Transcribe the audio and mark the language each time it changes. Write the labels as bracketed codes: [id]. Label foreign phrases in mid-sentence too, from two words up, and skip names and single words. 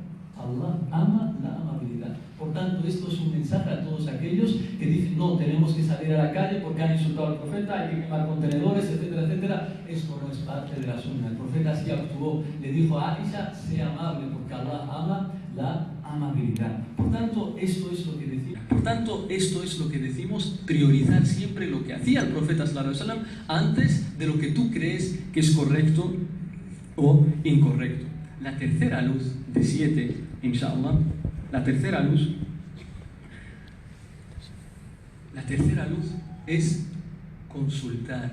[es] Allah ama la amabilidad. Por tanto, esto es un mensaje a todos aquellos que dicen, no, tenemos que salir a la calle porque han insultado al profeta, hay que quemar contenedores, etcétera, etcétera. Esto no es parte de la sunna. El profeta así actuó. Le dijo a Aisha, sé amable porque Allah ama la amabilidad. Por tanto, esto es lo que decimos, priorizar siempre lo que hacía el profeta [ar] صلى الله عليه وسلم [es] antes de lo que tú crees que es correcto o incorrecto. La tercera luz de 7, inshallah, la tercera luz es consultar.